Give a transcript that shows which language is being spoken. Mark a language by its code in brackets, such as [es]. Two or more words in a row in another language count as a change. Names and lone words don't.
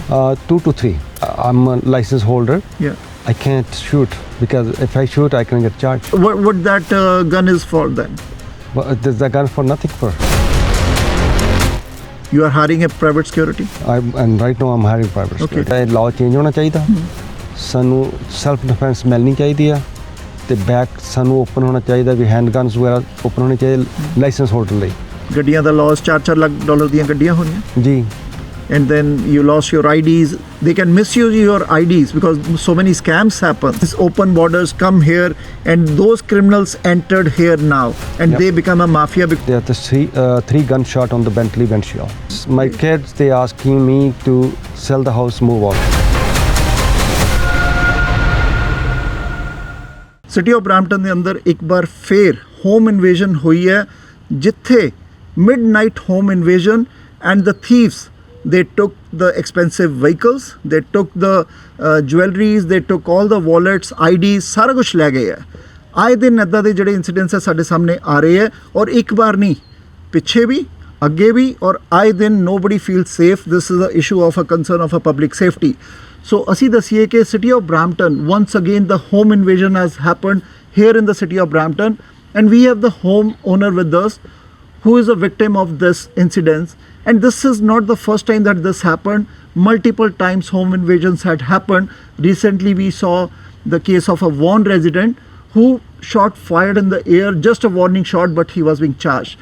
[en] 2 to 3. I'm a license holder. Yeah. I can't shoot because if I shoot, I can get charged. What that gun is for then? But there's a gun for nothing for. You are hiring a private security? And right now I'm hiring private security. Okay. Law change [hi] होना चाहिए. [pa] ਸਾਨੂੰ [en] self defense [pa] ਮਿਲਣੀ ਚਾਹੀਦੀ ਆ ਤੇ back ਸਾਨੂੰ open ਹੋਣਾ ਚਾਹੀਦਾ ਵੀ [en] hand guns [pa] ਵਗੈਰਾ open ਹੋਣੇ ਚਾਹੀਦੇ [en] license holder [pa] ਲਈ. ਗੱਡੀਆਂ ਦਾ ਲਾਸ $4 ਲੱਖ ਦੀਆਂ ਗੱਡੀਆਂ ਹੋਣੀਆਂ ਜੀ. [en] And then you lost your IDs. They can misuse your IDs because so many scams happen. These open borders come here and those criminals entered here now and Yep. they become a mafia. There are the 3 gunshot on the Bentley windshield. My kids, they asking me to sell the house, move on. City of Brampton [pa] ਦੇ ਅੰਦਰ ਇੱਕ ਵਾਰ ਫੇਰ [en] home invasion [pa] ਹੋਈ ਹੈ ਜਿੱਥੇ [en] midnight home invasion and the thieves they took the expensive vehicles, they took the jewelries, they took all the wallets, [pa] IDs, ਸਾਰਾ ਕੁਝ ਲੈ ਗਏ ਹੈ. ਆਏ ਦਿਨ ਇੱਦਾਂ ਦੇ ਜਿਹੜੇ ਇਨਸੀਡੈਂਟਸ ਹੈ ਸਾਡੇ ਸਾਹਮਣੇ ਆ ਰਹੇ ਹੈ ਔਰ ਇੱਕ ਵਾਰ ਨਹੀਂ ਪਿੱਛੇ ਵੀ ਅੱਗੇ ਵੀ ਔਰ ਆਏ ਦਿਨ [en] nobody feels safe. This is a issue of a concern of a public safety. So [pa] ਅਸੀਂ ਦਸੀਏ ਕਿ [en] city of Brampton, once again the home invasion has happened here in the city of Brampton and we have the home owner with us who is a victim of this incident. And this is not the first time that this happened. Multiple times home invasions had happened. Recently we saw the case of a Vaughan resident who shot fired in the air, just a warning shot, but he was being charged.